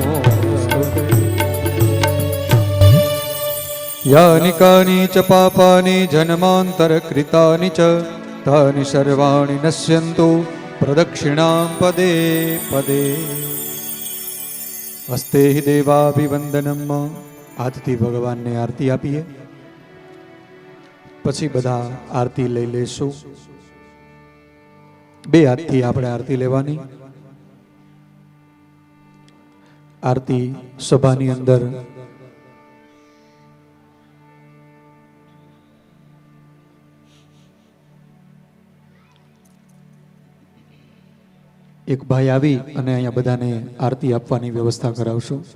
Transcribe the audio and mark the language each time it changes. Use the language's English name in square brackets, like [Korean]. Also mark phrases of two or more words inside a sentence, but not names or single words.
[Sanskrit] यानि कानि च पापानि जन्मान्तरकृतानि च तानि सर्वाणि नश्यन्तु प्रदक्षिणां पदे पदे। हस्ते हि देवाभिवंदनम। [Gujarati] આજથી ભગવાનને આરતી આપીએ, પછી બધા આરતી લઈ લેશું. બે હાથથી આપણે આરતી લેવાની. આરતી સભાની અંદર એક ભાઈ આવી અને અહીંયા બધાને આરતી આપવાની વ્યવસ્થા કરાવશું.